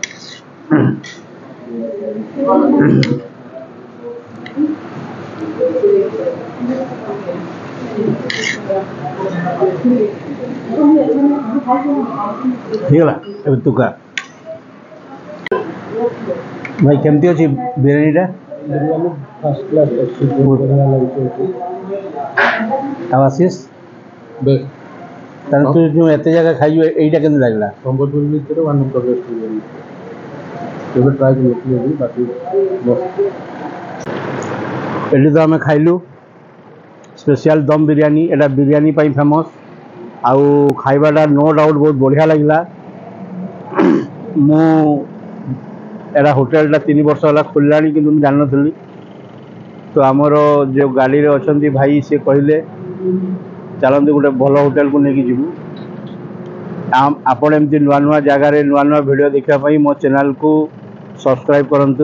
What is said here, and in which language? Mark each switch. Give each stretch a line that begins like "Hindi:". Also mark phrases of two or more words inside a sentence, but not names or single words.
Odia: ଠିକ୍ ତୁକା ଭାଇ କେମିତି ଅଚ୍ଛୀ ବିରିୟାନୀଟା?
Hindi: बिरयानी
English: first class
Hindi: अच्छी, बहुत बढ़िया लगी। आशीष बेस्ट।
Odia: ତାହେଲେ ତୁ ଯେଉଁ ଏତେ ଜାଗା ଖାଇଛୁ ଏଇଟା କେମିତି ଲାଗିଲା? ସମ୍ବଲପୁର ଭିତରେ
English: one of the best
Odia: ବିରିୟାନୀ କେବେ ଟ୍ରାଏ କରିନଥିଲି ବାକି ଏଠି ତ ଆମେ ଖାଇଲୁ ସ୍ପେଶିଆଲ ଦମ୍ ବିରିୟାନୀ। ଏଟା ବିରିୟାନୀ ପାଇଁ ଫେମସ୍ ଆଉ ଖାଇବାଟା
English: no doubt
Odia: ବହୁତ ବଢ଼ିଆ ଲାଗିଲା। ମୁଁ ଏଟା ହୋଟେଲଟା 3 ବର୍ଷ ହେଲା ଖୋଲିଲାଣି କିନ୍ତୁ ମୁଁ ଜାଣିନଥିଲି। ତ ଆମର ଯେଉଁ ଗାଡ଼ିରେ ଅଛନ୍ତି ଭାଇ ସେ କହିଲେ ଚାଲନ୍ତୁ ଗୋଟେ ଭଲ ହୋଟେଲକୁ ନେଇକି ଯିବୁ। ଆପଣ ଏମିତି ନୂଆ ନୂଆ ଜାଗାରେ ନୂଆ ନୂଆ ଭିଡ଼ିଓ ଦେଖିବା ପାଇଁ ମୋ ଚ୍ୟାନେଲକୁ ସବସ୍କ୍ରାଇବ୍ କରନ୍ତୁ।